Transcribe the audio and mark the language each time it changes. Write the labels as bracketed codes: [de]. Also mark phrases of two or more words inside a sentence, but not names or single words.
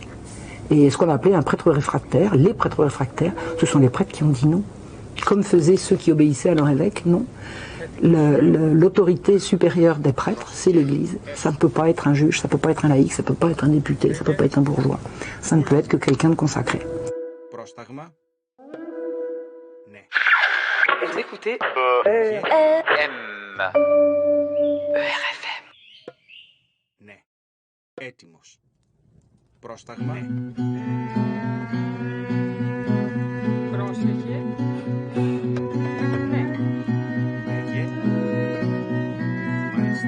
[fr] Et ce qu'on appelait un prêtre réfractaire, les prêtres réfractaires, ce sont les prêtres qui ont dit non. Comme faisaient ceux qui obéissaient à leur évêque, non. L'autorité supérieure des prêtres, c'est l'Église. Ça ne peut pas être un juge, ça ne peut pas être un laïc, ça ne peut pas être un député, ça ne peut pas être un bourgeois. Ça ne peut être que quelqu'un de consacré. [el] Πρόσταγμα. Ναι. [fr] Vous écoutez ERFM. ERFM. [el] Ναι. Έτοιμος. Πρόσταγμα. Ναι. Πρόσεχε. Ναι. Λέγε. Μάλιστα.